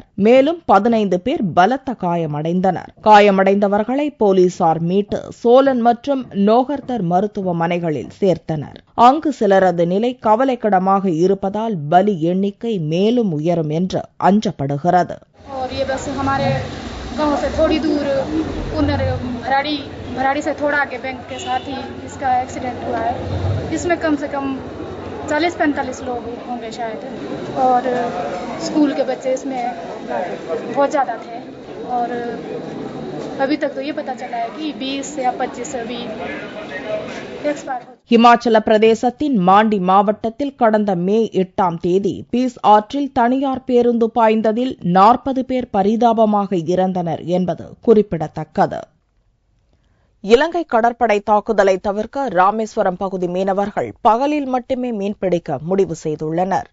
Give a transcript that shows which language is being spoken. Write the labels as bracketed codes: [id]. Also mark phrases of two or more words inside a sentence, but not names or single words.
[ta] மேலும் 15 பேர் பலத்த காயமடைந்தனர். காயமடைந்தவர்களை போலீசார் மீட்டு சோலன் மற்றும் நோகர்தர் மருத்துவமனைகளில் சேர்த்தனர். அங்கு சிலரது நிலை கவலைக்கிடமாக இருப்பதால் பலி எண்ணிக்கை மேலும் உயரும் என்று அஞ்சப்படுகிறது. [hi] भराड़ी से थोड़ा आगे बैंक के साथ ही इसका एक्सीडेंट हुआ है. इसमें कम से कम 40-45 लोग होंगे शायद, और स्कूल के बच्चे इसमें बहुत ज़्यादा थे. और अभी तक तो ये पता चला है कि 20 या 25 अभी एक्सपायर हो. [ta] ஹிமாச்சல பிரதேசத்தின் மாண்டி மாவட்டத்தில் கடந்த மே 8ஆம் தேதி பீஸ் ஆற்றில் தனியார் பேருந்து பாய்ந்ததில் 40 பேர் பரிதாபமாக இறந்தனர் என்பது குறிப்பிடத்தக்கது. இலங்கை கடற்படை தாக்குதலை தவிர்க்க ராமேஸ்வரம் பகுதி மீனவர்கள் பகலில் மட்டுமே மீன்பிடிக்க முடிவு செய்துள்ளனர்.